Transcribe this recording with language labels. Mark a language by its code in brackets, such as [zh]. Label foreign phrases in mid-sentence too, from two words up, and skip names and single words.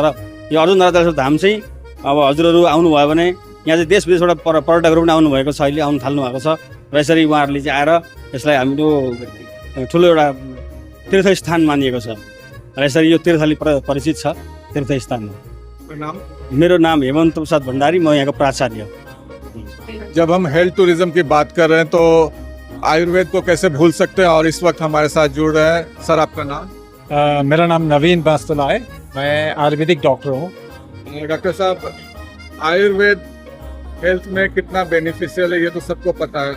[ne] र यो अर्जुन धारा जलेश्वर धाम चाहिँ अब हजुरहरू आउनुभयो भने यहाँ चाहिँ देश विदेशबाट पर्यटकहरू पनि आउनुभएको छ, अहिले आउनु थाल्नु भएको छ। र यसरी उहाँहरूले चाहिँ आएर यसलाई हाम्रो ठुलो एउटा तीर्थस्थान मानिएको छ। र यसरी यो तीर्थले परिचित छ तीर्थस्थानमा। मेरो नाम हेमन्त प्रसाद भण्डारी, म यहाँको प्राचार्य। [hi] जब हम [en] health tourism [hi] की बात कर रहे हैं तो आयुर्वेद को कैसे भूल सकते हैं, और इस वक्त हमारे साथ जुड़ रहे हैं। सर, आपका नाम? मेरा नाम नवीन बास्तुला है, मैं आयुर्वेदिक डॉक्टर हूँ। डॉक्टर साहब, आयुर्वेद हेल्थ में कितना बेनिफिशियल है ये तो सबको पता है।